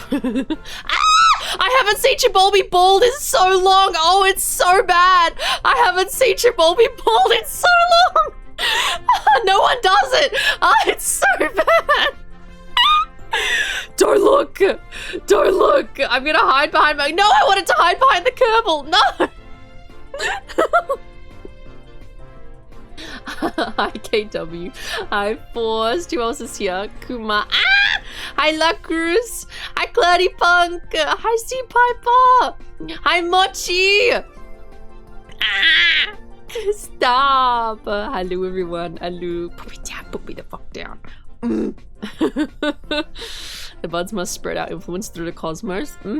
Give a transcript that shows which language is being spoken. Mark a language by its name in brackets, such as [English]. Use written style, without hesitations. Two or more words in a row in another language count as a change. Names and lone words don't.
[English] I haven't seen Chibolby bald in so long! Oh, it's so bad! I haven't seen Chibolby bald in so long! No one does it! Oh, it's so bad! Don't look! Don't look! I'm gonna hide behind my- No, I wanted to hide behind the Kerbal! No! Hi KW. Hi Forced. Who else is here? Kuma. Ah! Hi Lacruz. Hi Cloudy Punk. Hi Sea Piper. Hi Mochi. Ah! Stop. Hello everyone. Hello. Put me down. Put me the fuck down. The buds must spread out influence through the cosmos.